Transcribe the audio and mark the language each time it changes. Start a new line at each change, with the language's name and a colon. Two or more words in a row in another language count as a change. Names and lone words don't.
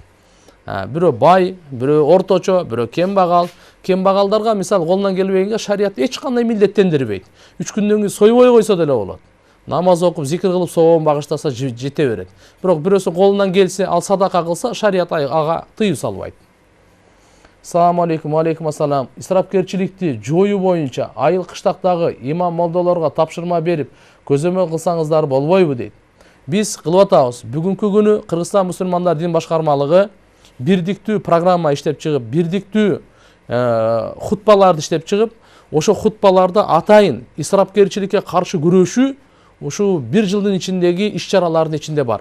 Kyrgyz: Бирөө бай, бирөө орточо, бирөө кембагал. Кембагалдарга мисал колунан келбегенге шарият эч кандай милдеттендирбейт. 3 күндөн кийин сойбой койсо деле болот. Намаз окуп, зикир кылып, сообун багыштаса жете берет. Бирок бирөөсү колунан келсе, ал садака кылса, шарият ага тыюу салбайт.
Arabic: سلام عليكم، عليكم السلام.
Kyrgyz: Исрапкерчиликти жоюу боюнча айыл кыштактагы имам молдолорго тапшырма берип, көзөмөл кылсаңыздар болбойбу дейт. Биз кылып атабыз. Бүгүнкү күнү Кыргызстан мусулмандар дин башкармалыгы бирдиктүү программа иштеп чыгып, бирдиктүү хутбаларды иштеп чыгып, ошо хутбаларда атайын исрапкерчиликке каршы күрөшүү ушу 1 жылдын ичиндеги иш-чаралардын ичинде бар.